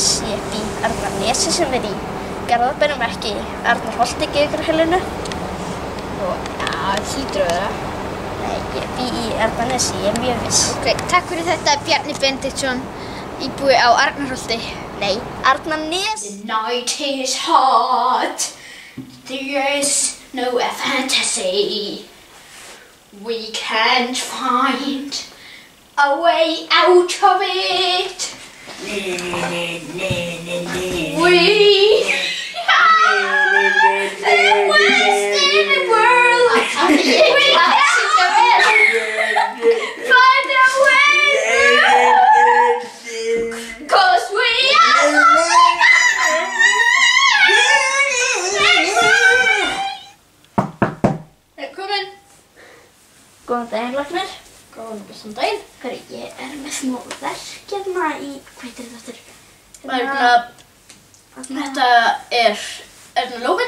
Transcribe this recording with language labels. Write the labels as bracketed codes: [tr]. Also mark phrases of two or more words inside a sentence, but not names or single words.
[is] Ég bý í Arnarnesi sem er í Garðabænum, ekki Arnarholti Geðhverfinu. Já, hlýtur að vera. Nei, ég bý í Arnarnesi, ég er mjög viss. Ok, takk fyrir þetta, Bjarni Benediktsson, íbúi á Arnarholti. Nei, Arnarnes. [en] The night is hot. There's no fantasy. We can't find a way out of it. We are the worst in the world. We can't find a way through. 'Cause we are [is] Komin. Góðan daginn, læknir. Góðan bestan daginn. Hörru, ég er með smá verk hérna í... Hvað heitir þetta aftur? Þetta er þetta lófinn?